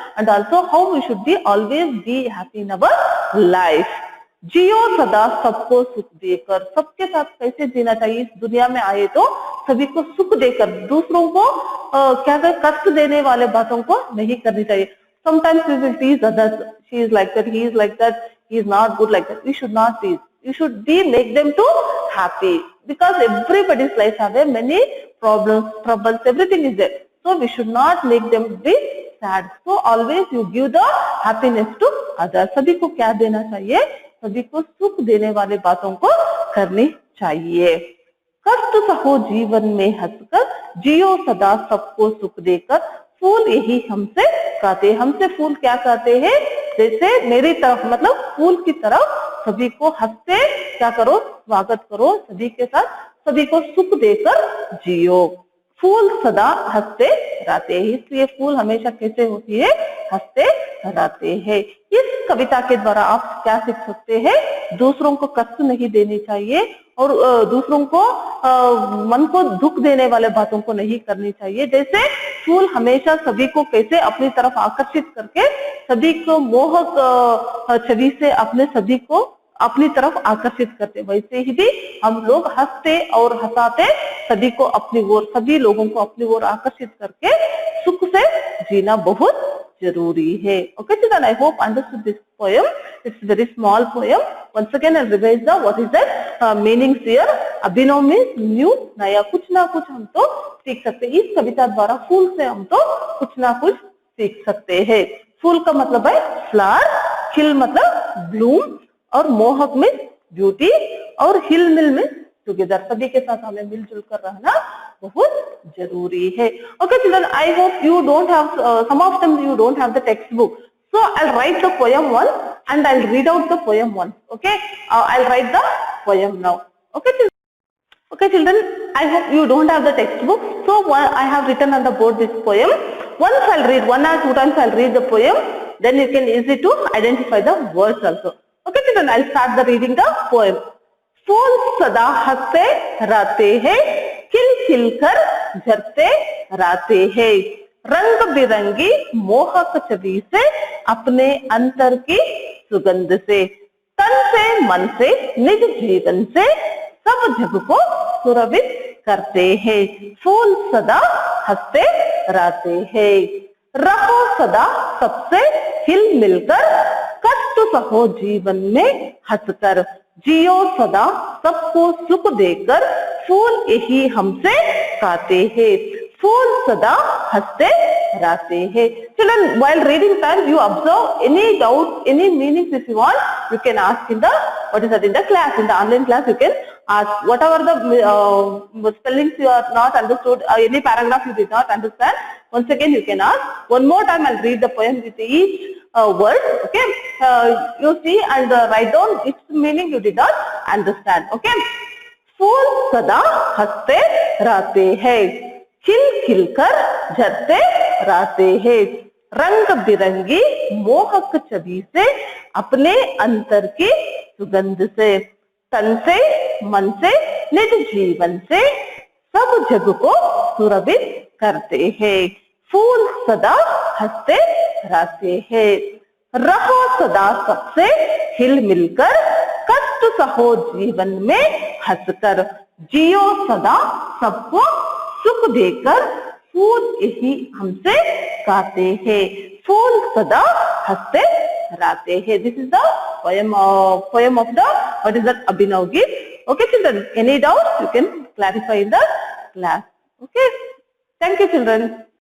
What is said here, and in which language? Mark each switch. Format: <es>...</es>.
<en>And also how we should be always be happy in our life.</en> <hi>जियो सदा सबको सुख देकर. सबके साथ कैसे जीना चाहिए, इस दुनिया में आए तो सभी को सुख देकर. दूसरों को क्या कर, कष्ट देने वाले बातों को नहीं करनी चाहिए.</hi> <en>Sometimes we will tease others. She is like that, he is like that, he is not good like that. We should not tease. You should be make them to happy, because everybody's life have many problems, troubles, everything is there. So we should not make them be sad. So always you give the happiness to others.</en> <hi>सभी को क्या देना चाहिए, सभी को सुख देने वाले बातों को करनी चाहिए. कष्ट सहो जीवन में हंसकर, जियो सदा सबको सुख देकर. फूल यही हमसे कहते हैं. हमसे फूल क्या कहते हैं, जैसे मेरी तरफ मतलब फूल की तरफ सभी को हंसते क्या करो, स्वागत करो. सभी के साथ सभी को सुख देकर जियो. फूल सदा हंसते रहते हैं. इसलिए फूल हमेशा कैसे होती है, हंसते रहते हैं. इस कविता के द्वारा आप क्या सीख सकते हैं, दूसरों को कष्ट नहीं देनी चाहिए और दूसरों को मन को दुख देने वाले बातों को नहीं करनी चाहिए. जैसे फूल हमेशा सभी को कैसे अपनी तरफ आकर्षित करके सभी को मोहक छवि से अपने सभी को अपनी तरफ आकर्षित करते, वैसे ही भी हम लोग हंसते और हंसाते सभी को अपनी ओर, सभी लोगों को अपनी ओर आकर्षित करके सुख से जीना बहुत जरूरी है.</hi> <en>Okay children, I hope understood this poem. It's very small poem. Once again I'll revise the what is that meanings here.</en> <hi>Abhinav</hi> <en>means new,</en> <hi>नया. कुछ ना कुछ हम तो सीख सकते हैं. इस कविता द्वारा फूल से हम तो कुछ ना कुछ सीख सकते हैं. फूल का मतलब है फ्लावर, खिल मतलब ब्लूम, और मोहक में ब्यूटी, और हिल मिल में टुगेदर. सभी के साथ हमें मिलजुल कर रहना बहुत जरूरी है.</hi> <en>Okay children, I hope you don't have some of them you don't have the textbook. So I'll write the poem one and I'll read out the poem one. Okay, I'll write the poem now. Okay children. Okay children, I hope you don't have the textbook. So I have written on the board this poem. Once I'll read, 1 or 2 times I'll read the poem. Then you can easy to identify the words also. Okay children, I'll start the reading the poem.</en> <hi>फूल सदा हंसते रहते हैं, खिल खिल कर झरते रहते हैं. रंग बिरंगी मोहक छवि से अपने अंतर की सुगंध से. तन से मन से निज जीवन से सब जग को सुरभित करते हैं, फूल सदा हंसते रहते हैं, रहो सदा सबसे हिल मिलकर, कष्ट सहो जीवन में हंसकर, जियो सदा सबको सुख देकर, फूल यही हमसे कहते हैं, फूल सदा हंसते रहते हैं.</hi> <en>Children, while reading time, you observe any doubt, any meanings if you want, you can ask in the, what is that, in the class, in the online class you can ask whatever the spellings you are not understood, any paragraph you did not understand, once again you can ask. One more time I'll read the poem with each word, okay? You see and write down its meaning you did not understand, okay?</en> <hi>फूल सदा हंसते रहते हैं, खिल खिलकर झरते रहते हैं, रंग बिरंगी मोहक छवि से, अपने अंतर की सुगंध से, तन से मन से निज जीवन से, सब जग को सुरभित करते हैं, फूल सदा हंसते रहते हैं, रहो सदा सबसे हिल मिलकर, कष्ट सहो जीवन में हंसकर, जियो सदा सबको सुख देकर, फूल यही हमसे कहते हैं, फूल सदा हंसते रहते हैं.</hi> <en>This is the poem of the, what is that, Abhinav Geet. Okay children, any doubts you can clarify in the class. Okay, thank you children.</en>